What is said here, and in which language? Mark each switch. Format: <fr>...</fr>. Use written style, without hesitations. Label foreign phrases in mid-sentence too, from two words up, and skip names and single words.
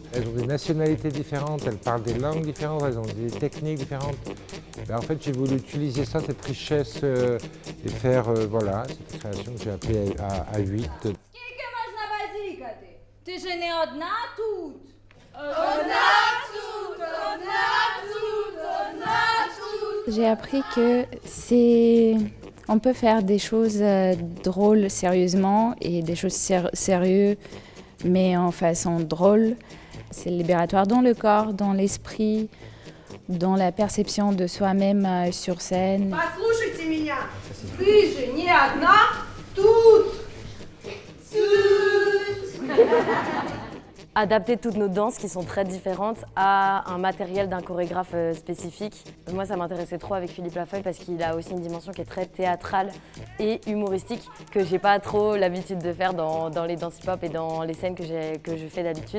<fr>Elles ont des nationalités différentes, elles parlent des langues différentes, elles ont des techniques différentes. Ben, en fait, j'ai voulu utiliser ça, cette richesse, et faire voilà, cette création que j'ai appelée A8.</fr> <uk>Скільки можна базікати? Ти же не одна тут.</uk> <fr>J'ai appris que on peut faire des choses drôles sérieusement et des choses sérieuses, mais en façon drôle. C'est libératoire dans le corps, dans l'esprit, dans la perception de soi-même sur scène.</fr> <ru>Послушайте меня, ты же не одна тут.</ru> <fr>Adapter toutes nos danses qui sont très différentes à un matériel d'un chorégraphe spécifique. Moi, ça m'intéressait trop avec Philippe Lafeuille parce qu'il a aussi une dimension qui est très théâtrale et humoristique que j'ai pas trop l'habitude de faire dans les danses hip-hop et dans les scènes que je fais d'habitude.</fr>